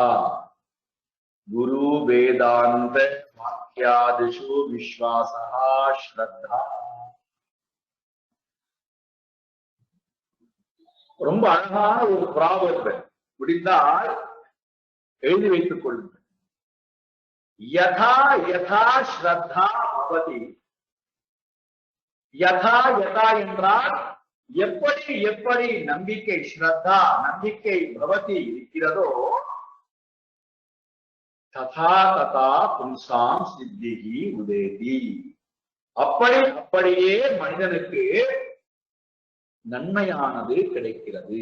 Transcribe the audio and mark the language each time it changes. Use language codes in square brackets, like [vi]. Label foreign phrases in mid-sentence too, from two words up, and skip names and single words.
[sa] गुरु वेदान्त वाक्यादिषु विश्वासः श्रद्धा. [ta] ரொம்ப அழகான ஒரு ப்ராவர்ப், முடிந்தால் எழுதி வைத்துக் கொள்ளுங்கள். [sa] यथा यथा श्रद्धा भवति. यथा यथा [ta] என்றால் எப்படி எப்படி நம்பிக்கை, ஸ்ரத்தா நம்பிக்கை பவதி இருக்கிறதோ, [sa] तथा तथा पुंसां सिद्धिः उदेति. [ta] அப்படி அப்படியே மனிதனுக்கு நன்மையானது கிடைக்கிறது.